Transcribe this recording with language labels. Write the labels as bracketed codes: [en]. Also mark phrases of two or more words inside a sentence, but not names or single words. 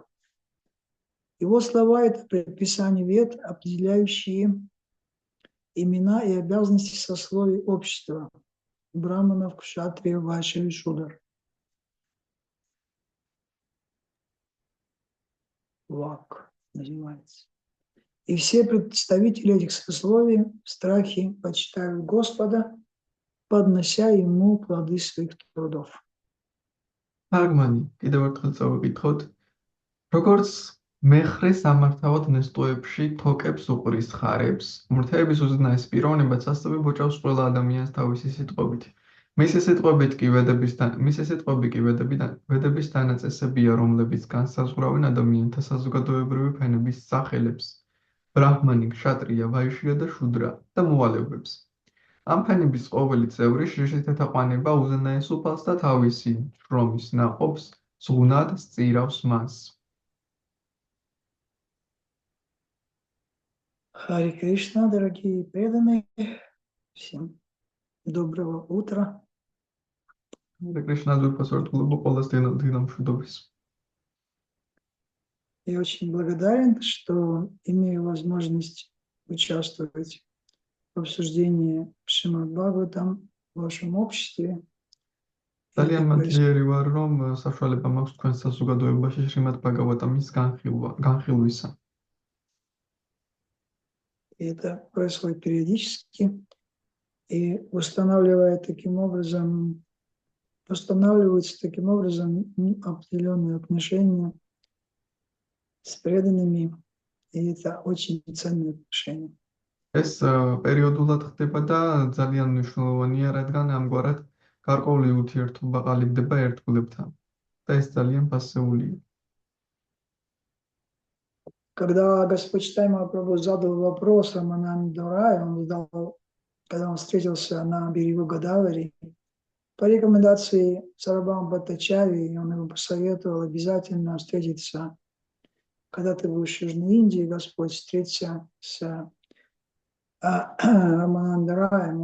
[ru] Его слова – это предписание вет, определяющие имена и обязанности сословий общества, браманов, кшатрия, вайши и шудр. Вак называется. И все представители этих сословий в страхе почитают Господа, поднося Ему плоды своих трудов. [ka] თარგმანი კიდევ ერთხელ წავიკითხოთ. როგორც მეხრე სამართავად ნესტოებში თოკებს უყრის ხარებს, მურთეების უზენაეს პიროვნებაც ასევე ბოჭავს ყველა ადამიანს თავისი სიტყვებით. მისი სიტყვები კი ვედების დანაწესებია, რომლებიც განსაზღვრავენ ადამიანთა საზოგადოებრივი ფენების სახელებს, ბრაჰმანი, ქშატრია, ვაიშია და შუდრა და მოვალეობებს. ამ ფენების ყოველი წევრი შრიშით ეთაყვანება უზენაეს უფალს და თავისი შრომის ნაყოფს ზღუნად სწირავს მას. [ru] Харе Кришна, дорогие преданные, всем доброго утра. Харе Кришна, глубоко полностью. Я очень благодарен, что имею возможность участвовать в обсуждении Шримад Бхагаватам в вашем обществе. [ka] ძალიან [ru] это происходит. [ka] მადლიერი ვარ, რომ საშუალება მაქვს თქვენ საზოგადოებაში შრიმად ბაგავატამის განხილვისა. [ru] И это происходит периодически и устанавливаются таким образом определенные отношения с преданными, и это очень ценные отношения. [ka] ეს პერიოდულად ხდება და ძალიან მნიშვნელოვანია, რადგან ამგვარად გარკვეული ურთიერთობა ყალიბდება ერთგულებთან. და ეს ძალიან ფასეულია. [ru] Когда Господь Чайтанья Махапрабху задал вопрос Рамананде Раю, когда он встретился на берегу Годавари, по рекомендации Сарабхамы Бхаттачарьи, он ему посоветовал обязательно встретиться, когда ты будешь в Южной Индии, Господь, встреться с Рамананде Раем.